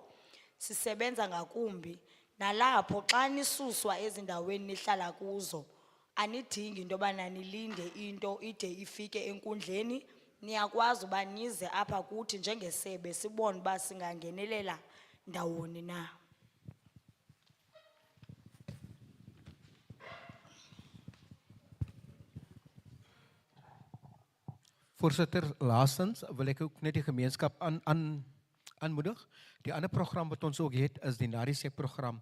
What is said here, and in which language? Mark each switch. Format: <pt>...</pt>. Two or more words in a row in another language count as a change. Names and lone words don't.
<xh>Sisebenza ngakumbi nalapho xa nisuswa ezindaweni nihlala kuzo, anidingi into yobana nilinde into ide ifike enkundleni. Niyakwazi uba nize apha kuthi njengesebe sibone uba singangenelela ndawoni na.</xh> <af>Voorzitter, laatstens wil ek ook net die gemeenskap aanmoedig. Die ander program wat ons ook het is die Narisek program.</af>